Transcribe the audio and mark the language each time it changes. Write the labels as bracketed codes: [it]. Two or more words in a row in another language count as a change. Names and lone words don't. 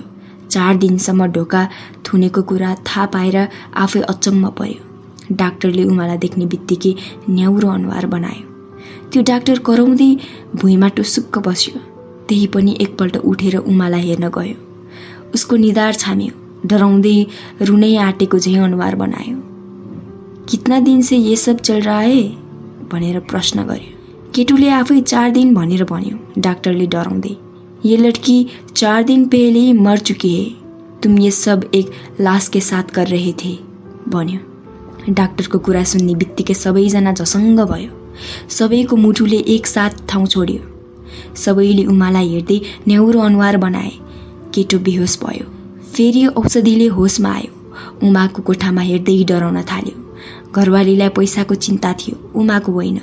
[ne] 4 दिनसम्म ढोका थुनेको कुरा थाहा पाएर आफै अचम्म पर्यो। डाक्टरले उमालाई देख्ने बित्तिकै न्याउरो अनुहार बनायो। त्यो डाक्टर कराउँदै भुइँमा टुसुक्क बस्यो। त्यही पनि एकपल्ट उठेर उमालाई हेर्न गयो। उसको निधार छाम्यो। डराउँदै रुनै आँटेको झैँ अनुहार बनायो। [hi] कितना दिन से ये सब चल रहा है [ne] भनेर प्रश्न गर्यो। केटुले आफै 4 दिन भनेर भन्यो। डाक्टरले डराउँदै, [hi] ये लड़की 4 दिन पहले ही मर चुकी है, तुम ये सब एक लाश के साथ कर रहे थे भन्यो। [ne] डाक्टरको कुरा सुन्ने बित्तिकै सबैजना झसङ्ग भयो। सबैको मुटुले एकसाथ ठाउँ छोड्यो। सबैले उमालाई हेर्दै न्याउरो अनुहार बनाए। केटो बेहोस भयो। फेरि औषधिले होसमा आयो। उमाको कोठामा हेर्दै डराउन थाल्यो। घरवालीलाई पैसाको चिन्ता थियो, उमाको होइन।